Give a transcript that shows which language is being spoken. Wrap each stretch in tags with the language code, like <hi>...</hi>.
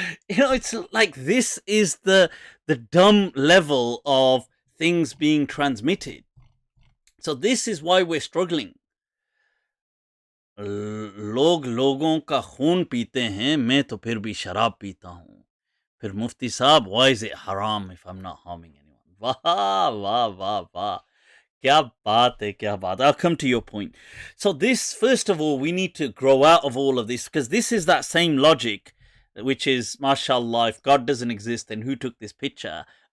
<en>It's like this is the dumb level of things being transmitted. So this is why we're struggling.</en> <hi>लोग लोगों का खून पीते हैं, मैं तो फिर भी शराब पीता हूँ.</hi> <en>फिर Mufti साहब, why is it haram if I'm not harming anyone?</en> <hi>Wah. Kya baat hai, kya baat.</hi> <en>I'll come to your point. So this, first of all, we need to grow out of all of this, because this is that same logic, which is, mashallah, if God doesn't exist, then who took this picture?</en>